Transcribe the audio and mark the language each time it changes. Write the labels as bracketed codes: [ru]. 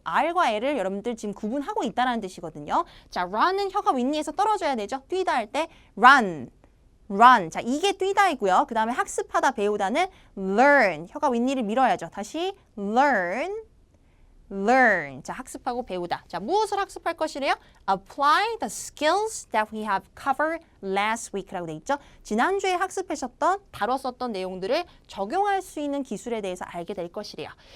[ko] R과 L을 여러분들 지금 구분하고 있다는 뜻이거든요. 자, run은 혀가 윗니에서 떨어져야 되죠. 뛰다 할 때 run. 자, 이게 뛰다이고요. 그 다음에 학습하다, 배우다는 learn. 혀가 윗니를 밀어야죠. 다시 learn. 자, 학습하고 배우다. 자, 무엇을 학습할 것이래요? [en] Apply the skills that we have covered last week [ko] 라고 돼 있죠. 지난주에 학습하셨던, 다뤘었던 내용들을 적용할 수 있는 기술에 대해서 알게 될 것이래요.